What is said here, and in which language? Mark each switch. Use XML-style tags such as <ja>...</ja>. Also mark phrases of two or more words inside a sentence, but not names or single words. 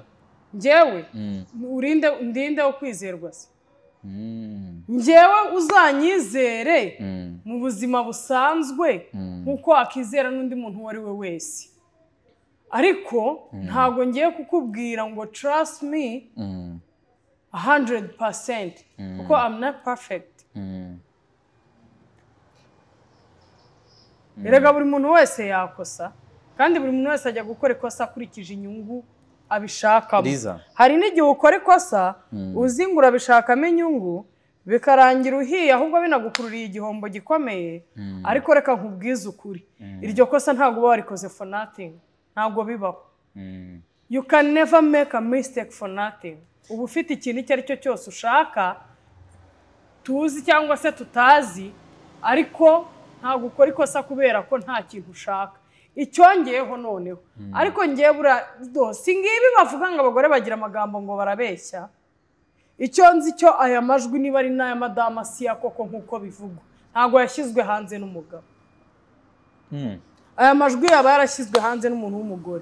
<rw>njyewe ndinde wo kwizerwa se njyewe uzanyizere mu buzima busanzwe nk'uko akizera n'undi muntu uwo ari we wese ariko ntabwo ngiye kukubwira ngo</rw> <en>trust me</en> <rw>100% kuko</rw> <en>I'm not perfect</en> <rw>erega buri muntu wese yakosa kandi buri muntu wese ajya gukora ikosa akurikije inyungu abishakamo hari n'igihe ukora ikosa uzi ngo urabishakamo inyungu bikarangira uhiye ahubwo binagukururiye igihombo gikomeye ariko reka nkubwize ukuri iryo kosa ntabwo uba warikoze</rw> <en>for nothing</en> <rw>ntabwo bibaho</rw> <en>you can never make a mistake for</en> <rw>nothing uba ufite ikintu icyo ari cyo cyose ushaka tuzi cyangwa se tutazi ariko ntabwo ukora ikosa kubera ko nta kintu ushaka icyongeyeho noneho ariko ngiye si ngibi bavuga ngo abagore bagira amagambo ngo barabeshya icyo nzi cyo aya majwi niba ari n'aya madama siya koko nk'uko bivugwa ntabwo yashyizwe hanze n'umugabo aya majwi yaba yarashyizwe hanze n'umuntu w'umugore</rw>